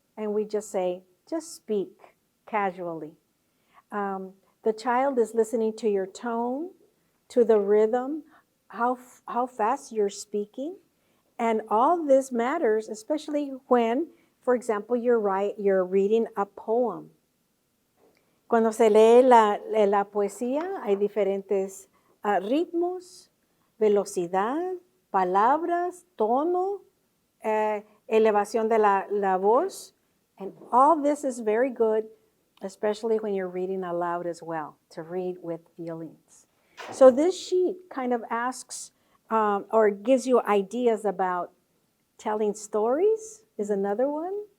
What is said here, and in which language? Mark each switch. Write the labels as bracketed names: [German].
[English] And we just say, just speak casually. The child is listening to your tone, to the rhythm, how fast you're speaking. And all this matters, especially when, for example, you're reading a poem. [Spanish] Cuando se lee la poesía, hay diferentes ritmos, velocidad, palabras, tono, elevación de la voz. [English] And all this is very good, especially when you're reading aloud as well, to read with feelings. So this sheet kind of asks or gives you ideas about telling stories, is another one.